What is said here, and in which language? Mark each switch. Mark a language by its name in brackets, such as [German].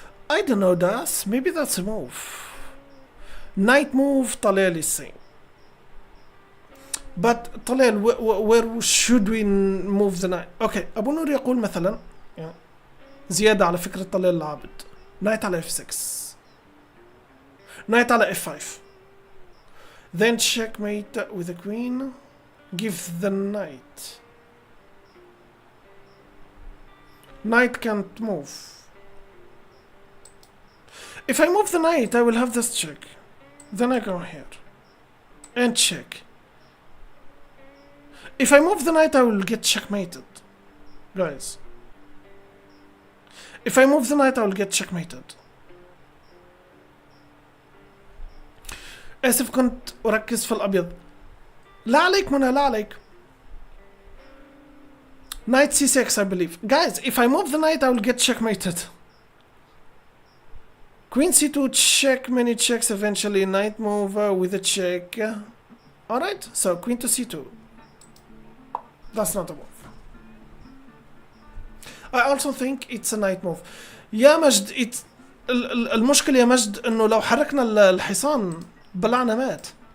[English] I don't know, Das. Maybe that's a move. Knight move, Talal is saying. But Talal, where should we move the knight? [Arabic] Okay, أبو نور يقول مثلا زيادة على فكرة طلال العابد. [English] Knight على f6. Knight على f5. Then checkmate with the queen. Give the knight. Knight can't move. If I move the knight, I will have this check. Then I go here. And check. If I move the knight, I will get checkmated. Guys. If I move the knight, I will get checkmated. [Arabic] آسف كنت أركز في الأبيض. لا عليك منى, لا عليك. [English] Knight c6, I believe. Guys, if I move the knight, I will get checkmated. Queen c2 check, many checks eventually. Knight move with a check. Alright, so queen to c2. That's not a move. I also think it's a knight move. [Arabic] يا مجد المشكلة يا مجد انه لو حركنا الحصان بلعنا مات.